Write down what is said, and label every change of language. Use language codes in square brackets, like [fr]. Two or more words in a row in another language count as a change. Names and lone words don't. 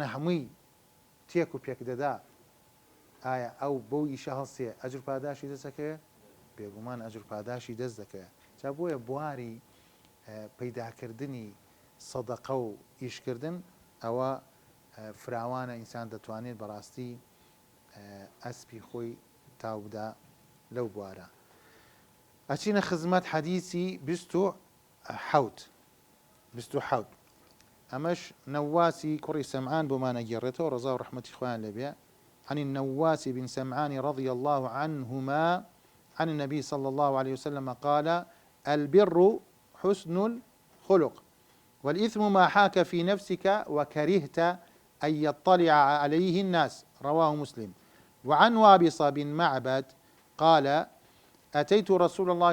[ckb] هەمووی تێک و پێک دەدا ئایا ئەو بەو ئیشە هەڵسێ ئەجر پاداشی دەست دەکەوێت بێگومان ئەجر پاداشی دەست دەکەوێت جا بۆیە بواری پەیداکردنی سەدەقە و ئیشکردن ئەوە فراوانە ئینسان دەتوانێت بەڕاستی ئەسپی خۆی تاوبدا لەو بوارە ئەچینە خزمەت حەدیسی 27 ئەمەش نەواسی کوڕی سەمعان بۆمانە گێڕێتەوە ڕەزا و ڕەحمەتی خۆیان لێبێ [ar] عن النواس بن سمعان رضي الله عنهما عن النبي صلى الله عليه وسلم قال البر حسن الخلق والإثم ما حاك في نفسك وكرهت أن يطلع عليه الناس رواه مسلم وعن وابص بن معبد قال أتيت رسول الله